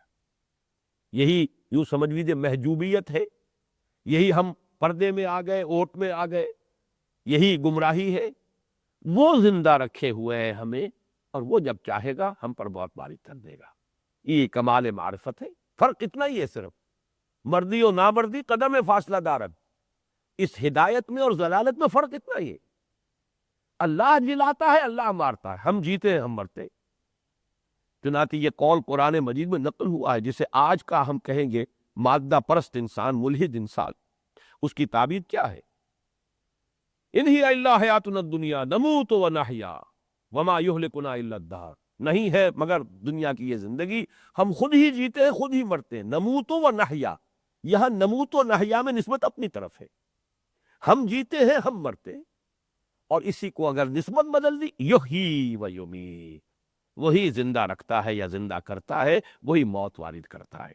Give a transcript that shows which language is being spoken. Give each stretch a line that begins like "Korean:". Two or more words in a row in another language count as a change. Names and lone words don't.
Urdu: یہی یوں سمجھ لیجیے محجوبیت ہے، یہی ہم پردے میں آ گئے، اوٹ میں آ گئے، یہی گمراہی ہے. وہ زندہ رکھے ہوئے ہیں ہمیں، اور وہ جب چاہے گا ہم پر بہت باری کر دے گا. یہ کمال معرفت ہے. فرق اتنا ہی ہے، صرف
Persian: مردی و نامردی قدم فاصلہ دارد.
Urdu: اس ہدایت میں اور ضلالت میں فرق اتنا ہی ہے. اللہ جلاتا ہے، اللہ مارتا ہے، ہم جیتے ہیں، ہم مرتے. چنانچہ یہ قول قرآن مجید میں نقل ہوا ہے، جسے آج کا ہم کہیں گے مادہ پرست انسان، ملحد انسان، اس کی تعبیر کیا ہے؟
Arabic: ان ہی الا حیاتنا الدنیا نموت و نحیا وما یہلکنا الا الدہر.
Urdu: نہیں ہے مگر دنیا کی یہ زندگی، ہم خود ہی جیتے ہیں، خود ہی مرتے ہیں.
Arabic: نموت و نحیا،
Urdu: یہاں
Arabic: نموت و نحیا
Urdu: میں نسبت اپنی طرف ہے. ہم جیتے ہیں، ہم مرتے ہیں. اور اسی کو اگر نسبت بدل دی،
Arabic: یحیی و یمیت،
Urdu: وہی زندہ رکھتا ہے یا زندہ کرتا ہے، وہی موت وارد کرتا ہے.